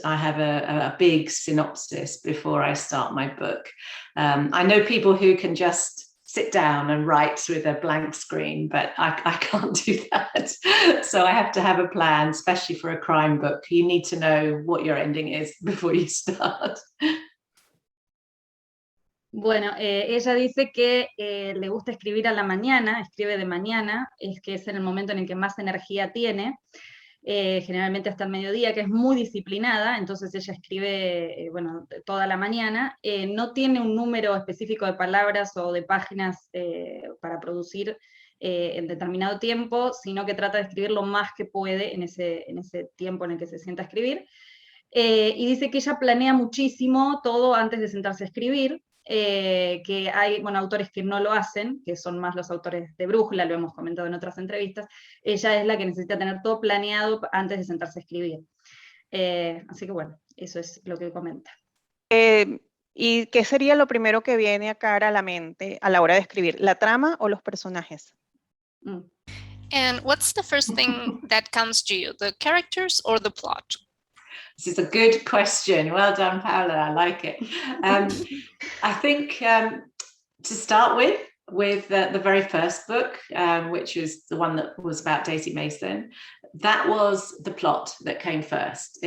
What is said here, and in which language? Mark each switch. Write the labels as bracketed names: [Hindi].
[English] I have a big synopsis before I start my book. I know people who can just sit down and write with a blank screen, but I can't do that. So I have to have a plan, especially for a crime book. You need to know what your ending is before you start. [Spanish] Bueno, ella dice que le gusta escribir a la mañana, escribe de mañana, es que es en el momento en el que más energía tiene, generalmente hasta el mediodía, que es muy disciplinada, entonces ella escribe bueno, toda la mañana, no tiene un número específico de palabras o de páginas para producir en determinado tiempo, sino que trata de escribir lo más que puede en ese tiempo en el que se sienta a escribir, y dice que ella planea muchísimo todo antes de sentarse a escribir, que hay autores que no lo hacen, que son más los autores de brújula, lo hemos comentado en otras entrevistas. Ella es la que necesita tener todo planeado antes de sentarse a escribir. Así que bueno, eso es lo que comenta. ¿Y qué sería lo primero que viene a Cara a la mente a la hora de escribir? ¿La trama o los personajes? [English] And what's the first thing that comes to you, the characters or the plot? This is a good question. Well done, Paula. I like it. I think to start with the very first book, which was the one that was about Daisy Mason, that was the plot that came first.